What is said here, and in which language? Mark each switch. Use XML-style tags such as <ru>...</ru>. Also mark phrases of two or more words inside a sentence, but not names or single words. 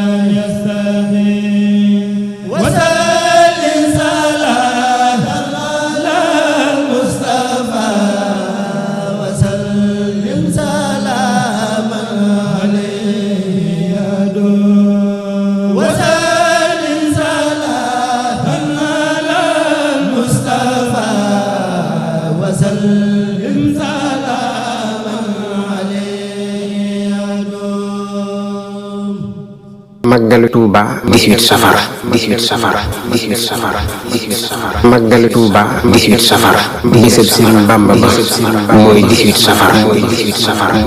<ar>يستقيم وسلم سلام على المصطفى وسلم سلاما عليه يا دور وسلم سلام على المصطفى وسلم سلاما عليه يا دور</ar> <wo>Màggalu Tuuba 18 safar 18 safar 18 safar 18 safar Màggalu Tuuba 18 safar bisub Sëriñ Bamba ba mooy 18 safar</wo>